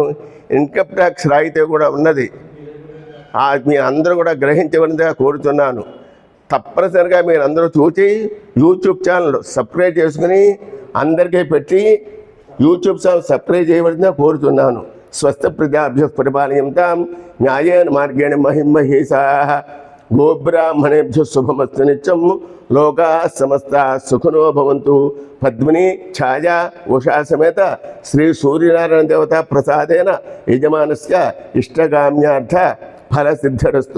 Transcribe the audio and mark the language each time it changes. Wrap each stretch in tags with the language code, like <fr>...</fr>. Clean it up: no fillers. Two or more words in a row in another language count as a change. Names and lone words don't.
<en>income tax</en> <te>రాయితీ కూడా ఉన్నది. మీ అందరూ కూడా గ్రహించవలసిందిగా కోరుతున్నాను. తప్పనిసరిగా మీరు అందరూ చూసి యూట్యూబ్</te> <en>channel subscribe</en> <te>చేసుకుని అందరికీ పెట్టి యూట్యూబ్</te> <en>channel subscribe</en> <te>చేయవలసిందిగా కోరుతున్నాను.</te> <sa>స్వస్థ ప్రజాభ్య పరిపాలయంతాం న్యాయేన మార్గేణ మహిమహేషాః గోబ్రాహ్మణేభ్య శుభమస్తు నిత్యం లోకా సమస్త సుఖినో భవంతు. పద్మిని ఛాయా ఉషా సమేత శ్రీ సూర్యనారాయణ దేవతా ప్రసాదేన యజమానస్య ఇష్టకామ్యార్థ ఫలసిద్ధిరస్తు.</sa>